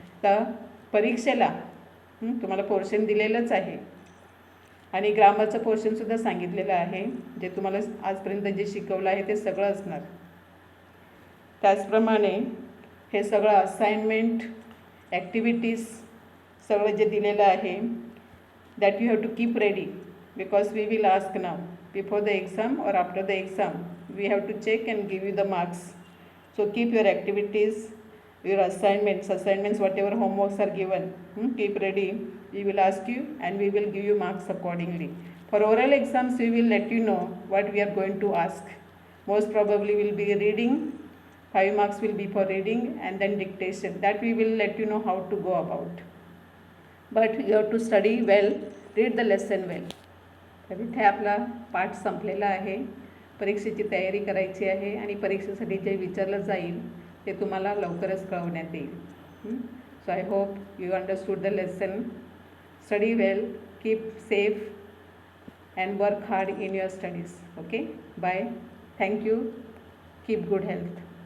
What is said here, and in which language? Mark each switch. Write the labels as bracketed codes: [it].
[mr] तर परीक्षेला तुम्हाला पोर्शन दिलेलंच आहे आणि ग्रामरचं पोर्शनसुद्धा सांगितलेलं आहे. जे तुम्हाला आजपर्यंत जे शिकवलं आहे ते सगळं असणार. त्याचप्रमाणे हे सगळं असाइनमेंट, ॲक्टिव्हिटीज सगळं जे दिलेलं आहे, [en] that you have to keep ready, because we will ask now before the exam or after the exam. We have to check and give you the marks. So keep your activities, your assignments, whatever homeworks are given, keep ready. We will ask you and we will give you marks accordingly. For oral exams, we will let you know what we are going to ask. Most probably will be reading. 5 marks will be for reading, and then dictation. That we will let you know how to go about. But you have to study well, read the lesson well. [mr] तर इथे आपला पाठ संपलेला आहे. परीक्षेची तयारी करायची आहे आणि परीक्षेसाठी जे विचारलं जाईल ते तुम्हाला लवकरच कळवण्यात येईल. [en] So I hope you understood the lesson. Study well, keep safe and work hard in your studies. Okay, bye, thank you, keep good health.